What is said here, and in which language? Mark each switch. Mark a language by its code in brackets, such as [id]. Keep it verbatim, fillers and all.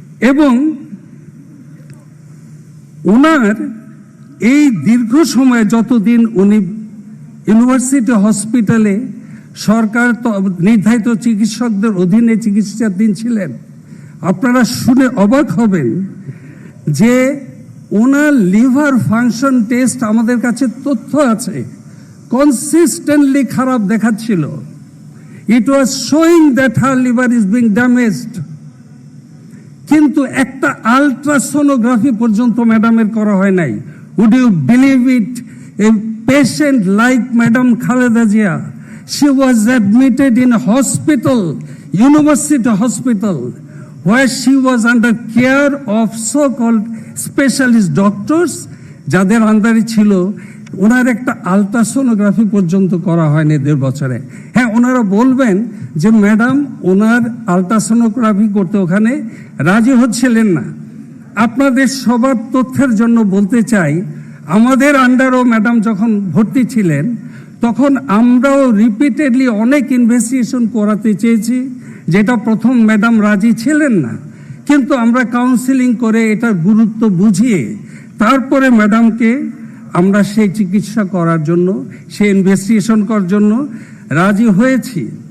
[bn] এবং ওনার এই দীর্ঘ সময়ে যতদিন উনি ইউনিভার্সিটি হসপিটালে সরকার নির্ধারিত চিকিৎসকদের অধীনে চিকিৎসাধীন ছিলেন, আপনারা শুনে অবাক হবেন যে ওনার লিভার ফাংশন টেস্ট আমাদের কাছে তথ্য আছে কনসিস্টেন্টলি খারাপ দেখাচ্ছিল। [en] it was showing that her liver is being damaged, [bn] কিন্তু একটা আলট্রাসোনোগ্রাফি পর্যন্ত ম্যাডামের করা হয় নাই। [en] Would you believe it? A patient like Madam Khaleda Jia, she was admitted in a hospital, university hospital, where she was under care of so-called specialist doctors, [bn] যাদের আন্ডারে ছিল। ওনার একটা আলট্রাসোনোগ্রাফি পর্যন্ত করা হয়নি দেড় বছরে। হ্যাঁ, ওনারা বলবেন যে ম্যাডাম ওনার আলট্রাসোনোগ্রাফি করতে ওখানে রাজি হচ্ছিলেন না। আপনাদের সবার তথ্যের জন্য বলতে চাই, আমাদের আন্ডারও ম্যাডাম যখন ভর্তি ছিলেন তখন আমরাও রিপিটেডলি অনেক ইনভেস্টিগেশন করাতে চেয়েছি, যেটা প্রথম ম্যাডাম রাজি ছিলেন না, কিন্তু আমরা কাউন্সিলিং করে এটার গুরুত্ব বুঝিয়ে তারপরে ম্যাডামকে আমরা সেই চিকিৎসা করার জন্য, সেই ইনভেস্টিগেশন করার জন্য রাজি হয়েছি।